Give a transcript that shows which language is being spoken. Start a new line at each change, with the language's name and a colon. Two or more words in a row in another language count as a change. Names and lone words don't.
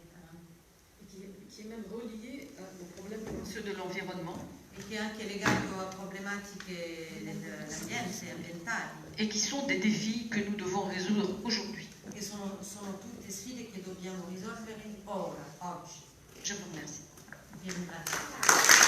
French: Qui est même relié aux problèmes ceux de l'environnement.
Italian: E che è anche legato a problematiche dell'ambiente, ambientali.
French: Et qui sont des défis que nous devons résoudre aujourd'hui.
Italian: Che sono tutte sfide che dobbiamo risolvere ora, oggi.
French: Je vous remercie.
Italian: Vi ringrazio.